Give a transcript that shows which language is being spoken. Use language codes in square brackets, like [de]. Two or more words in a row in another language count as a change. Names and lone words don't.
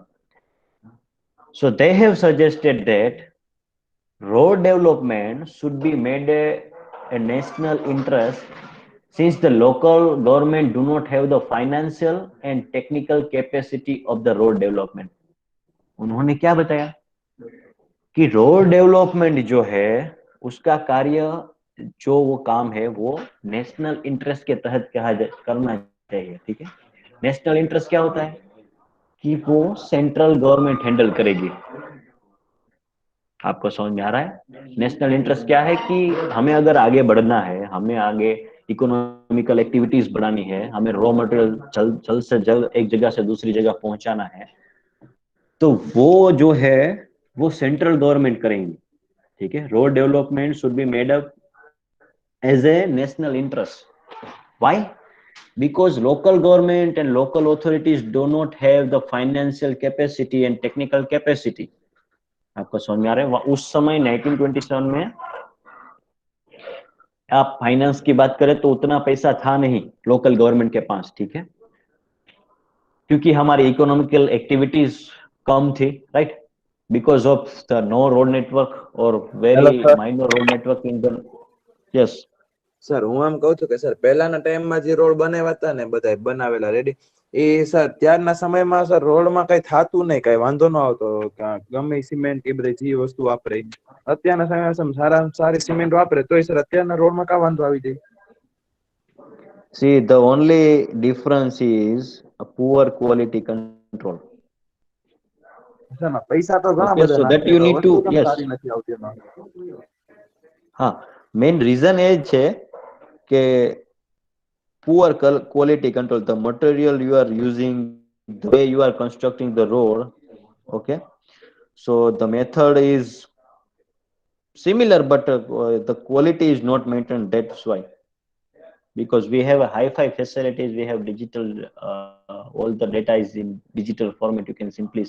[en] So they have suggested that road development should be made a national interest, since the local government do not have the financial and technical capacity of the road development. [hi] उन्होंने क्या बताया कि [en] road development [hi] जो है उसका कार्य, जो वो काम है वो [en] national interest [hi] के तहत करना चाहिए, ठीक है। [en] national interest [hi] क्या होता है कि वो [en] central government [hi] हैंडल करेगी। आपको समझ में आ रहा है? [en] national interest [hi] क्या है कि हमें अगर आगे बढ़ना है, हमें आगे [en] economical activities [hi] बढ़ानी है, हमें [en] raw material [hi] जल्द से जल्द एक जगह से दूसरी जगह पहुंचाना है, तो वो जो है वो [en] central government [hi] करेंगी, ठीक है। [en] Road development should be made up as a national interest. व्हाई? Because local government and local authorities do not have the financial capacity and technical capacity. [hi] आपको समझ में आ रहा है? उस समय 1927 में आप फाइनेंस की बात करें तो उतना पैसा था नहीं [en] local government [hi] के पास, ठीक है, क्योंकि हमारी [en] economical activities [hi] कम थी, राइट, [en] because of the no road network [hi] और [gu] હેલો [en] वेरी [gu] સર [en] minor road network in the, yes [gu] સર હું એમ કહું છું કે સર પહેલાના ટાઈમમાં જે રોડ બનાવ્યા હતા ને બધા બનાવેલા રેડી, એ સર ત્યારના સમયમાં સર રોડમાં કઈ થાતું નહીં, કઈ વાંધો ન આવતો, ગમે સિમેન્ટ એ બધી જે વસ્તુ વાપરે અત્યારના સમયમાં સારા સારી સિમેન્ટ વાપરે તોય સર અત્યારના રોડમાં કા વાંધો આવી જાય? [en] see the only difference is a poor quality control. [gu] સર પૈસા તો ઘણા [en] Okay, [gu] બધા [en] so that [gu] નાખે [en] you [gu] તો [en] need to, [gu] વસ્તુ કેમ [en] yes, [gu] સારી નથી આવતી એમાં? હા, મેઇન રીઝન એ જ છે કે [en] poor quality control, the material you are using, the way you are constructing the road. Okay, so the method is similar, but the quality is not maintained, that's why. Because we have a hi-fi facilities, we have digital, all the data is in digital format, you can simply say.